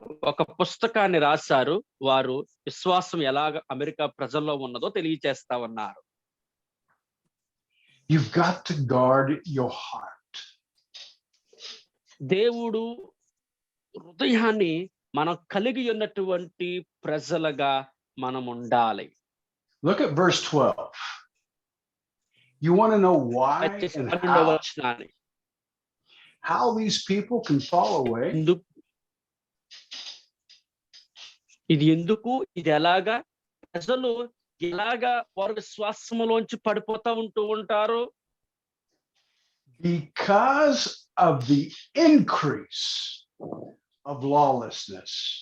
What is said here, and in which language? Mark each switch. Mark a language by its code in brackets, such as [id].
[te] ఒక పుస్తకాన్ని రాశారు వారు, విశ్వాసం ఎలాగ అమెరికా ప్రజల్లో ఉన్నదో తెలియజేస్తా ఉన్నారు. [en] you've got to guard your heart. దేవుడు హృదయాన్ని మనం కలిగి ఉన్నటువంటి ప్రజలుగా మనం ఉండాలి. Look at verse 12. You want to know why and how these people can fall away? [te] ఇది ఎందుకు, ఇది ఎలాగా, ప్రజలు ఎలాగా వారి విశ్వాసములోంచి పడిపోతా ఉంటారు? [en] Because of the increase of lawlessness.